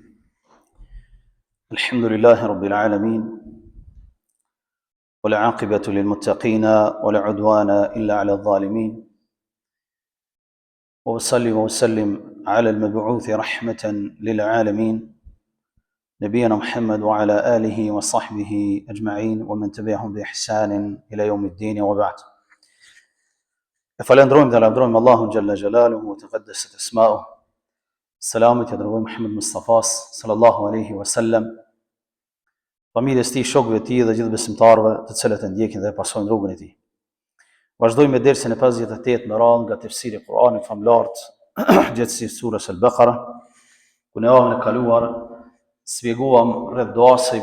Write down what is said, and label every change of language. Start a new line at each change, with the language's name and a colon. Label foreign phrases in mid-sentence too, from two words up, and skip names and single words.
Arabic: الحمد لله رب العالمين، والعاقبة للمتقين ولا عدوان إلا على الظالمين، وأصلي وأسلم على المبعوث رحمة للعالمين نبينا محمد وعلى آله وصحبه أجمعين ومن تبعهم بإحسان إلى يوم الدين وبعد. فلندروم الله جل جلاله وتقدست أسماؤه.
Albanian: Selamit ja dërgoj Muhammed Mustafas
Arabic: صلى الله عليه وسلم,
Albanian: familjes tij, shokëve të tij dhe gjithë besimtarëve të cilët e ndjekin dhe pasojnë rrugën e tij. Vazhdojmë me dersin e 58 me radhë nga tefsiri i Kur'anit famlart, gjithsesi surës Al-Baqara, ku në javën e kaluar sqaruam rreth duas së